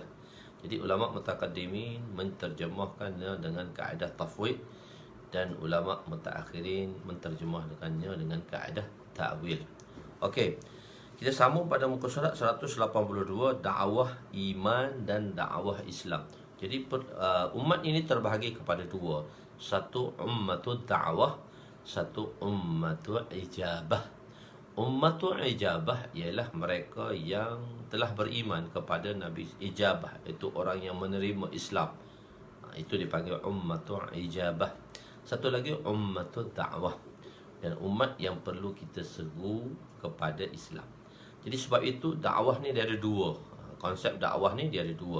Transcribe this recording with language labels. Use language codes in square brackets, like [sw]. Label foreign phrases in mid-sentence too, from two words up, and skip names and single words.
[ms] Jadi ulama mutaqaddimin menterjemahkannya dengan kaedah tafwid, dan ulama mutaakhirin menterjemahkannya dengan kaedah ta'wil. Okey. Kita sambung pada muka surat 182, dakwah iman dan dakwah Islam. Jadi umat ini terbahagi kepada dua. [ar] Satu ummatul da'wah, satu ummatul ijabah. Ummatul ijabah [ms] ialah mereka yang telah beriman kepada Nabi. Ijabah itu orang yang menerima Islam. Itu dipanggil [ar] ummatul ijabah. [ms] Satu lagi [ar] ummatul da'wah, [ms] dan umat yang perlu kita seru kepada Islam. Jadi sebab itu dakwah ni dia ada dua. Konsep dakwah ni dia ada dua.